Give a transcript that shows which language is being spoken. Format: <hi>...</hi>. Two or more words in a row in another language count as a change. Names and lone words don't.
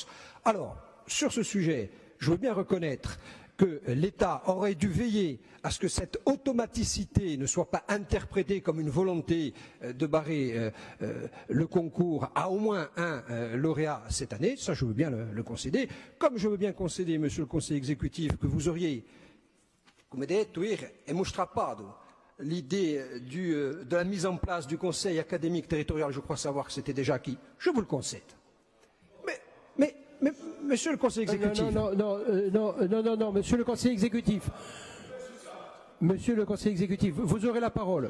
<fr>Alors, sur ce sujet, je veux bien reconnaître que l'État aurait dû veiller à ce que cette automaticité ne soit pas interprétée comme une volonté de barrer le concours à au moins un lauréat cette année. Ça, je veux bien le concéder. Comme je veux bien concéder, monsieur le Conseil exécutif, que vous auriez,</fr> <it>come detto, mostrato</it> <fr>l'idée de la mise en place du Conseil académique territorial, je crois savoir que c'était déjà acquis. Je vous le concède. Mais monsieur le Conseil exécutif. Non, monsieur le Conseil exécutif. Monsieur le Conseil exécutif, vous aurez la parole.</fr>